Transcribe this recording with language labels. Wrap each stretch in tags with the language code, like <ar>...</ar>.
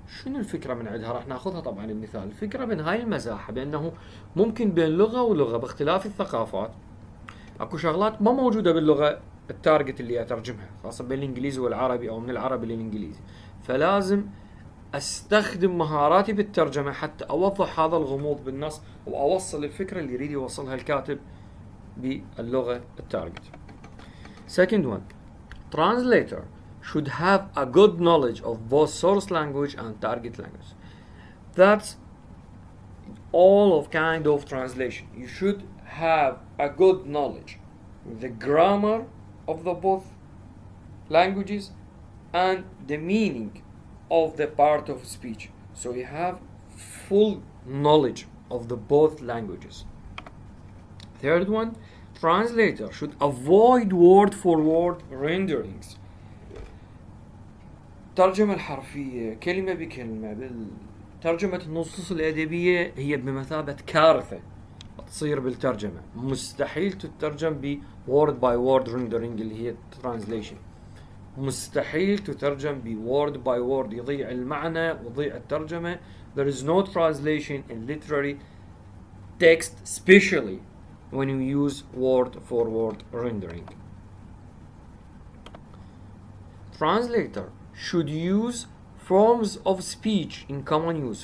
<ar>شنو الفكرة من عندها؟ راح ناخذها طبعا المثال. الفكرة من هاي المساحة بأنه ممكن بين لغة ولغة باختلاف الثقافات اكو شغلات ما موجودة باللغة التارجت اللي اترجمها، خاصة بين الانجليزي والعربي او من العربي للانجليزي. فلازم استخدم مهاراتي بالترجمة حتى اوضح هذا الغموض بالنص واوصل الفكرة اللي يريد يوصلها الكاتب باللغة التارجت.</ar> <en>Second one, translator should have a good knowledge of both source language and target language. That's all of kind of translation. You should have a good knowledge of the grammar of the both languages and the meaning of the part of speech. So you have full knowledge of the both languages. Third one, translator should avoid word for word renderings.</en> <ar>الترجمة الحرفية كلمة بكلمة بالترجمة النصوص الأدبية هي بمثابة كارثة تصير بالترجمة. مستحيل تترجم ب</ar> <en>word by word rendering</en> <ar>اللي هي</ar> <en>translation.</en> <ar>مستحيل تترجم ب</ar> <en>word by word،</en> <ar>يضيع المعنى ويضيع الترجمة.</ar> <en>There is no translation in literary text, especially when you use word for word rendering. Translator should use forms of speech in common use.</en>